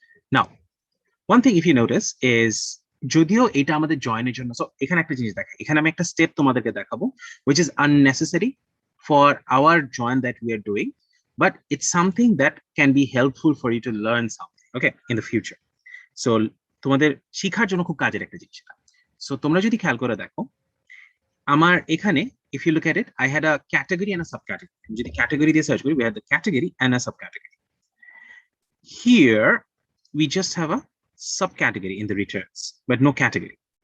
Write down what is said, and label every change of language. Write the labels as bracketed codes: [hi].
[en] Now, one thing if you notice is [bn] যদিও এটা আমাদের জয়েনের জন্য, সো এখানে একটা জিনিস দেখাই, এখানে আমি একটা স্টেপ তোমাদেরকে দেখাবো [en] which is unnecessary for our join that we are doing, but it's something that can be helpful for you to learn something, okay, in the future. So [bn] তোমাদের শেখার জন্য খুব কাজের একটা জিনিস। সো তোমরা যদি খেয়াল করে দেখো আমার এখানে [en] if you look at it, I had a category and a subcategory. [bn] যদি [en] category [bn] দিয়ে [en] search [bn] করি, [en] we had the category and a subcategory. Here we just have a subcategory in the returns, but no category.